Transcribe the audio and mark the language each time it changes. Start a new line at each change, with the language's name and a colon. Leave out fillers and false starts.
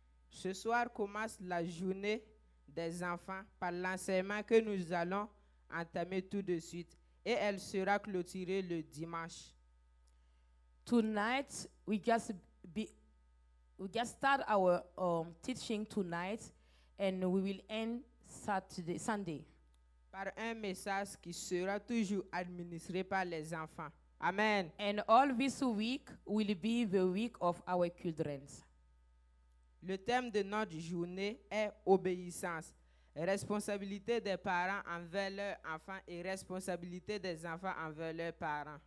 French: Ce soir commence la journée des enfants par l'enseignement que nous allons entamer tout de suite et elle sera clôturée le dimanche.
English: Tonight, we just start our teaching tonight, and we will end Sunday.
French: Par un message qui sera toujours administré par les enfants. Amen.
English: And all this week will be the week of our children.
French: Le thème de notre journée est obéissance. Responsabilité des parents envers leurs enfants et responsabilité des enfants envers leurs parents.